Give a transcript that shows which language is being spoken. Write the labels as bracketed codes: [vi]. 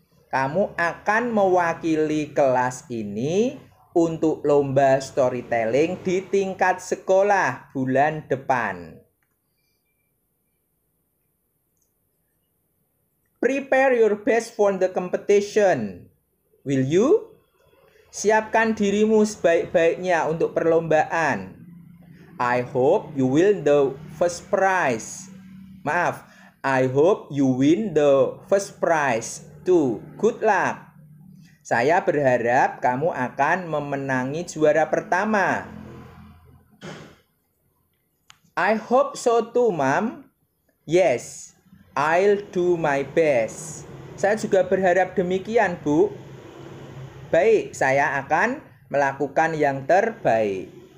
[id] Kamu akan mewakili kelas ini untuk lomba storytelling di tingkat sekolah bulan depan. [en] Prepare your best for the competition. Will you? [id] Siapkan dirimu sebaik-baiknya untuk perlombaan. [en] I hope you win the first prize. I hope you win the first prize too. Good luck. [id] Saya berharap kamu akan memenangi juara pertama. [en] I hope so too, Mom. Yes, I'll do my best. [id] Saya juga berharap demikian, Bu. Baik, saya akan melakukan yang terbaik.